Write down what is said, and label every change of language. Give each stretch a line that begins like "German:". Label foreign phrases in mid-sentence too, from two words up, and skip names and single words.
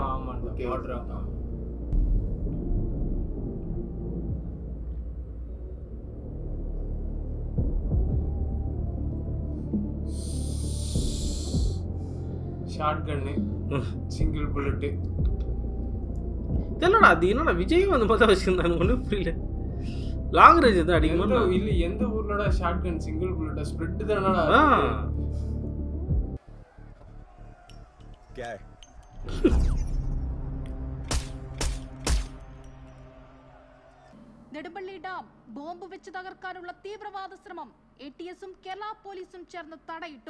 Tamil: ஆமாம் பார்டர்.
English: short gun, single bullet.
Tamil: தெரியலடா அது என்னடா விஜயும் அந்த மாதிரி தான் வச்சுருந்தாங்க, ஒன்றும் புரியல.
English: long range
Tamil: தான் அடிக்குமா இல்லை? எந்த ஊர்லடா
English: short gun single bullet?
Tamil: ஸ்ப்ளிட் தானடா.
Malayalam: നെടുമ്പള്ളി ഡാം ബോംബ് വെച്ച് തകർക്കാനുള്ള തീവ്രവാദ ശ്രമം ATS-ഉം കേരള പോലീസും ചേർന്ന് തടയിട്ടു.